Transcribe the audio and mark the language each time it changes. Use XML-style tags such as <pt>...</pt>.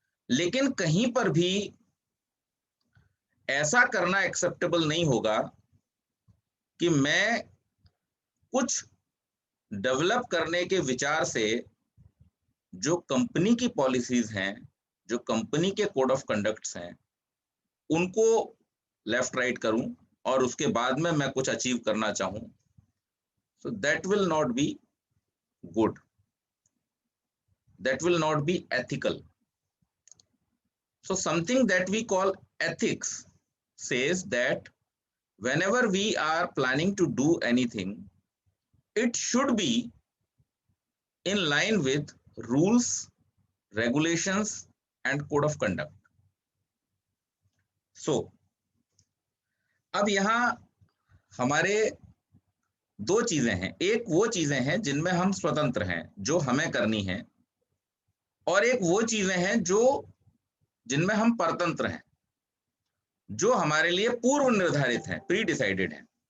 <hi>लेकिन कहीं पर भी ऐसा करना एक्सेप्टेबल नहीं होगा कि मैं कुछ डेवलप करने के विचार से जो कंपनी की पॉलिसीज हैं, जो कंपनी के कोड ऑफ कंडक्ट्स हैं, उनको लेफ्ट राइट करूं और उसके बाद में मैं कुछ अचीव करना चाहूं,</hi> <en>so that will not be good, that will not be ethical. So something that we call ethics says that whenever we are planning to do anything, it should be in line with rules, regulations and code of conduct.</en> <hi>So अब यहाँ हमारे दो चीजें हैं। एक वो चीजें हैं जिनमें हम स्वतंत्र हैं, जो हमें करनी है, और एक वो चीजें हैं जो जिनमें हम परतंत्र हैं, जो हमारे लिए पूर्व निर्धारित हैं, प्री डिसाइडेड हैं।</hi>